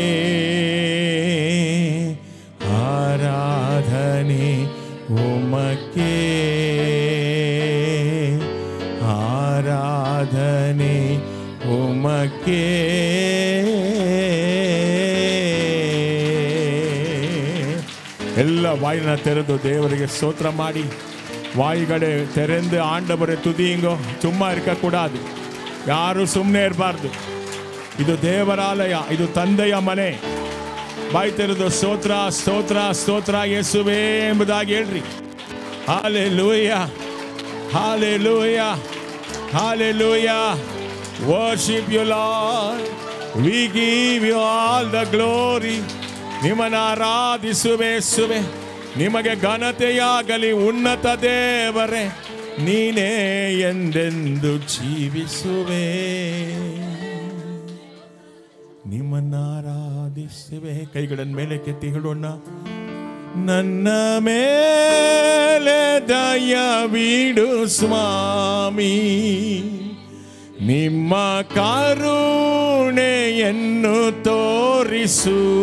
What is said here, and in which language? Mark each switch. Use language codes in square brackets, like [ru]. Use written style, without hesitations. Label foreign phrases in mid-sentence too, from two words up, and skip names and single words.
[ta] ஆராதனை உமக்கே ஆராதனை உமக்கே [kn] ಎಲ್ಲ ವಾಯಿನ ತೆರೆದು ದೇವರಿಗೆ ಸ್ತೋತ್ರ ಮಾಡಿ [ta] வாய்களை திறந்து ஆண்டவரை துதியுங்கோ சும்மா இருக்கக்கூடாது யாரும் [kn] சுಮ್ಮನೆ ಇರಬಾರ್ದು ಇದು ದೇವರಾಲಯ ಇದು ತಂದೆಯ ಮನೆ ಬಾಯಿ ತೆರೆದು ಸ್ತೋತ್ರ ಸ್ತೋತ್ರ ಸ್ತೋತ್ರ ಯೇಸುವೇ ಎಂಬುದಾಗಿ ಹೇಳ್ರಿ [en] Hallelujah Hallelujah Hallelujah Worship you Lord We give you all the glory [kn] ನಿಮ್ಮನ್ನು ಆರಾಧಿಸುವೆ ಯೇಸುವೇ ನಿಮಗೆ ಘನತೆಯಾಗಲಿ ಉನ್ನತ ದೇವರೇ ನೀನೇ ಎಂದೆಂದು ಜೀವಿಸುವೆ ನಿಮ್ಮನ್ನು ಆರಾಧಿಸುವೆ ಕೈಗಳನ್ನು ಮೇಲೆ ಕೆತ್ತಿ ಹೇಳೋಣ ನನ್ನ ಮೇಲೆ ದಯವಿಡು ಸ್ವಾಮಿ ನಿಮ್ಮ ಕರುಣೆಯನ್ನು ತೋರಿಸು